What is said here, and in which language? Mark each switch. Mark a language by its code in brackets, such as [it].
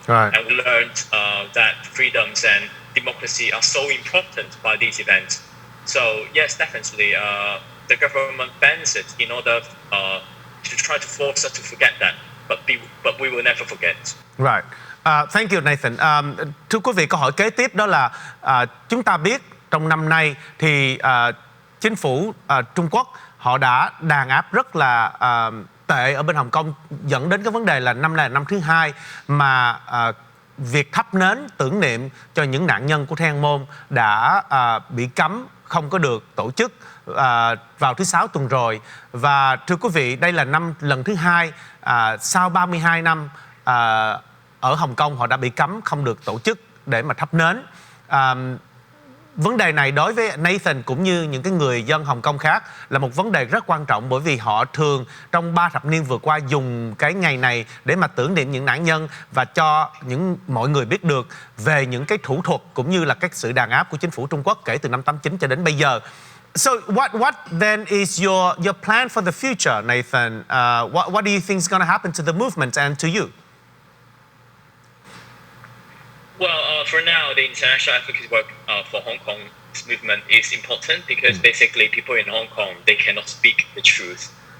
[en] right. And we learned that freedoms and democracy are so important by these events. So yes, definitely, the government bans it in order to try to force us to forget that, but we will never forget. Right. Thank you, Nathan. [vi] Thưa quý vị, câu hỏi kế tiếp đó là chúng ta biết trong năm nay thì chính phủ Trung Quốc họ đã đàn áp rất là tệ ở bên Hồng Kông, dẫn đến cái vấn đề là năm nay là năm thứ 2 mà việc thắp nến tưởng niệm cho những nạn nhân của Thiên An Môn đã bị cấm, không có được tổ chức vào thứ 6 tuần rồi. Và thưa quý vị, đây là lần thứ 2 sau 32 năm ở Hồng Kông họ đã bị cấm không được tổ chức để mà thắp nến. Vấn đề này đối với Nathan cũng như những cái người dân Hồng Kông khác là một vấn đề rất quan trọng, bởi vì họ thường trong 3 thập niên vừa qua dùng cái ngày này để mà tưởng niệm những nạn nhân và cho mọi người biết được về những cái thủ thuật cũng như là cái sự đàn áp của chính phủ Trung Quốc kể từ năm 89 cho đến bây giờ. [en] So what then is your plan for the future, Nathan? What do you think is going to happen to the movement and to you? Well, for now, the international advocacy work for Hong Kong's movement is important because basically people in Hong Kong, they cannot speak the truth.